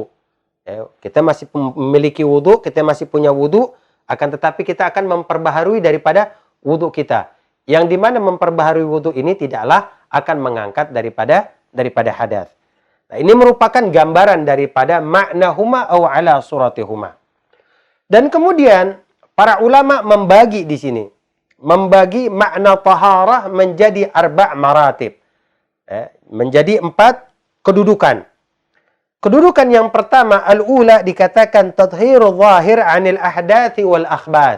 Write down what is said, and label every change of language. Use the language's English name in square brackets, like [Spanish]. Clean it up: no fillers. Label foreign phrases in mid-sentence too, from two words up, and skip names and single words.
[Indonesian] Ya, kita masih memiliki wudu, kita masih punya wudu, akan tetapi kita akan memperbaharui daripada wudu kita. Yang dimana memperbaharui wudu ini tidaklah akan mengangkat daripada hadas. Nah, ini merupakan gambaran daripada [Arabic] معناهما أو على صورتهما. [Indonesian] Dan kemudian para ulama membagi di sini, membagi makna taharah menjadi [Arabic] أربع مراتب. [Indonesian] Menjadi 4 kedudukan. Kedudukan yang pertama, al-ula, dikatakan [Arabic] تطهير الظاهر عن الأحداث والأخباث.